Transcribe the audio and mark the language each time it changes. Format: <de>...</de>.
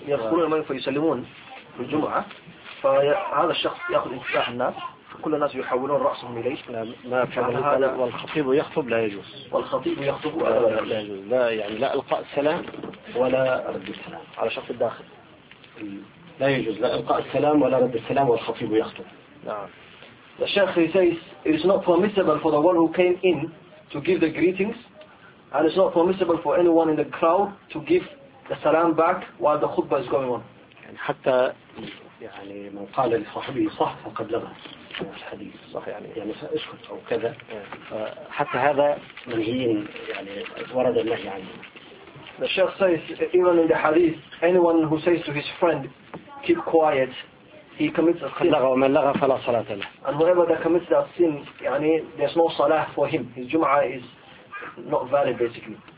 <ar>يدخلون المسجد فيسلمون في الجمعة فهذا الشخص يأخذ انفتاح الناس فكل الناس يحولون رأسهم إليه ما هذا والخطيب يخطب لا يجوز والخطيب يخطب لا يجوز لا يعني لا إلقاء السلام ولا رد السلام على شخص الداخل لا يجوز لا إلقاء السلام ولا رد السلام والخطيب يخطب.</ar> <en>The Sheikh says it is not permissible for the one who came in to give the greetings, and it's not permissible for anyone in the crowd to give the salam back while the khutbah is going on.</en> <ar>يعني حتى يعني من قال لصاحبه صح فقد لغى الحديث صح يعني اسكت أو كذا حتى هذا منهي يعني ورد النهي عنه.</ar> <en>The Sheikh says, even in the hadith, anyone who says to his friend, keep quiet, he commits a sin. And whoever that commits that sin, يعني, there's no salah for him. His Jum'ah is not valid, basically.</en>